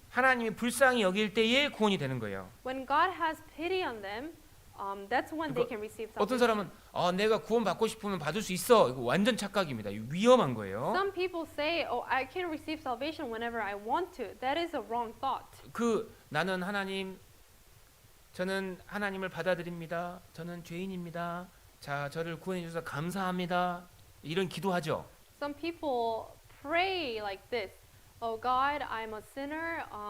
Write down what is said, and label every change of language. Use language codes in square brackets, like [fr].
[ko] 하나님이 불쌍히 여길 때에 구원이 되는 거예요. [en] When God has pity on them, that's when they can receive [ko] 어떤 [en] salvation. [ko] 사람은 내가 구원 받고 싶으면 받을 수 있어. 이거 완전 착각입니다. 이거 위험한 거예요. [en] Some people say, "Oh, I can receive salvation whenever I want to." That is a wrong thought. [ko] 나는 하나님, 저는 하나님을 받아들입니다. 저는 죄인입니다. 자, 저를 구원해 주셔서 감사합니다. 이런 기도하죠. [en] Some people pray like this. "Oh God, I'm a sinner."